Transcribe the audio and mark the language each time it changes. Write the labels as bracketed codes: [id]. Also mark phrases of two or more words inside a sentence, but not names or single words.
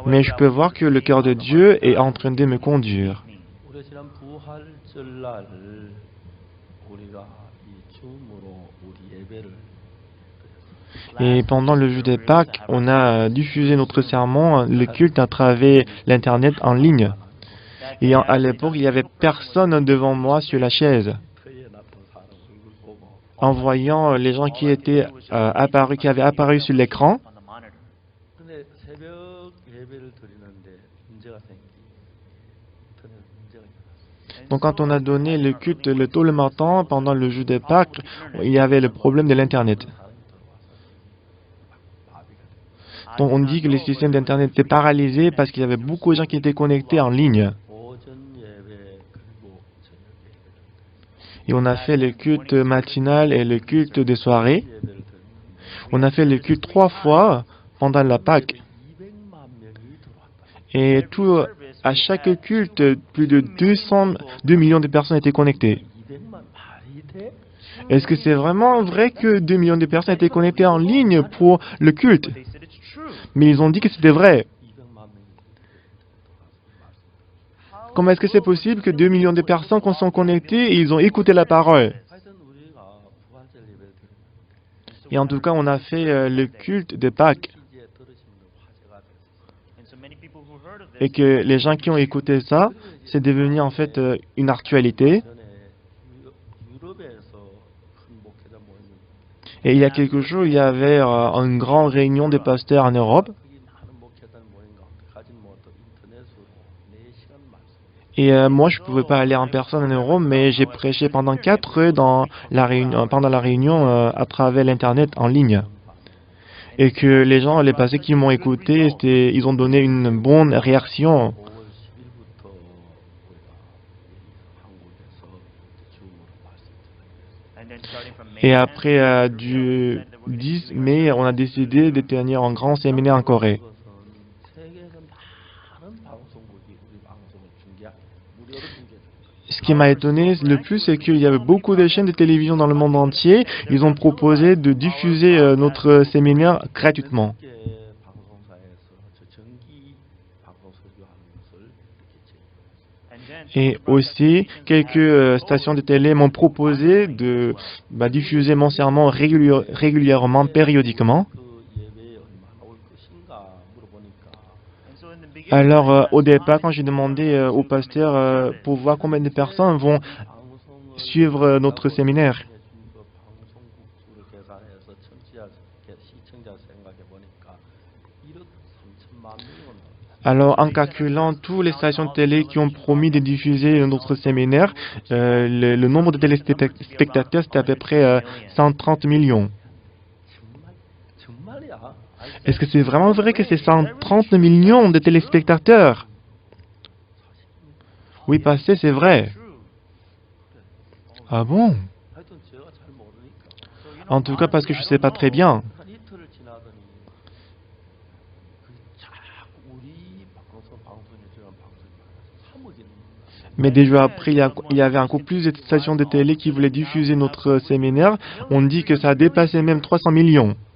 [fr] Mais je peux voir que le cœur de Dieu est en train de me conduire. [ko] 우리 지난 부활절날 우리가 이 줌으로 우리 예배를 [fr] Et pendant le jeu des Pâques, on a diffusé notre sermon, le culte à travers l'Internet en ligne. Et à l'époque, il n'y avait personne devant moi sur la chaise. En voyant les gens qui étaient apparus, qui avaient apparu sur l'écran, [ko] 근데 새벽 예배를 드리는데 문제가 인터넷 문제가 일어났어요. [fr] donc quand on a donné le culte le tôt le matin, pendant le jeu des Pâques, il y avait le problème de l'Internet. Donc on dit que les systèmes d'Internet étaient paralysés parce qu'il y avait beaucoup de gens qui étaient connectés en ligne. [ko] 오전 예배 그리고 저녁 예배를 [fr] Et on a fait le culte matinal et le culte de soirée. [ko] 예배를 드리는데 [fr] On a fait le culte 3 fois pendant la Pâque. [ko] 200만 명이 들어왔다. [fr] Et à chaque culte, plus de 2 millions de personnes étaient connectées. [ko] 200만 말이 돼? [fr] Est-ce que c'est vraiment vrai que 2 millions de personnes étaient connectées en ligne pour le culte? Mais ils ont dit que c'était vrai. [ko] 200만 명이 들어왔습니다. [fr] Comment est-ce que c'est possible que 2 millions de personnes sont connectées et ils ont écouté la parole? [ko] 하여튼 우리가 부활절 예배를 드리는데 [fr] Et en tout cas, on a fait le culte de Pâques. [ko] 이제 들으시면 화제가 됐어요. [fr] Et que les gens qui ont écouté ça, c'est devenu en fait une actualité. [ko] 전에 유럽에서 큰 목회자 모임이 [fr] Et il y a quelques jours, il y avait une grande réunion des pasteurs en Europe. [ko] 거기 많은 목회자 모임 가운데 가진 못한 인터넷으로 4시간 말씀. [fr] Et moi, je ne pouvais pas aller en personne en Europe, mais j'ai prêché pendant 4 heures pendant la réunion à travers l'Internet en ligne. Et que les gens, les pasteurs qui m'ont écouté, ils ont donné une bonne réaction. [ko] 5월 10일부터 우리가 한국에서 줌으로 말씀 드리겠습니다. [fr] Et après du 10 mai, on a décidé de tenir un grand séminaire en Corée. [ko] 그것은 세계에서 많은 방송국이 우리 방송을 무료로 중계해줍니다. [fr] Ce qui m'a étonné le plus, c'est qu'il y avait beaucoup de chaînes de télévision dans le monde entier. Ils ont proposé de diffuser notre séminaire gratuitement. [ko] 개 방송사에서 저 정기 방송 설교하는 것을 이렇게 제공했습니다. [fr] Et aussi, quelques stations de télé m'ont proposé de diffuser mon sermon régulièrement, périodiquement. [ko] 그 예배에 얼마나 올 것인가 물어보니까 [fr] Alors, au départ, quand j'ai demandé au pasteur pour voir combien de personnes vont [ko] 방송을 [fr] suivre notre séminaire, [ko] 해준 그 방송국 수를 계산해서 시청자 생각해 보니까 1억 3천만 명이 온다. [fr] alors en calculant toutes les stations de télé qui ont promis de diffuser notre séminaire, le nombre de téléspectateurs, c'était à peu près 130 millions. [ko] 정말이야? [fr] Est-ce que c'est vraiment vrai que c'est 130 millions de téléspectateurs? Oui, passé, c'est vrai. Ah bon? [ko] 하여튼 제가 잘 모르니까 [fr] En tout cas, parce que je ne sais pas très bien. [ko] 한 이틀을 지나더니 그 자꾸 우리 방송해주는 방송이 많아서 사먹이는 거야. [fr] Mais des jours après, il y avait encore plus de stations de télé qui voulaient diffuser notre séminaire. On dit que ça a dépassé même 300 millions.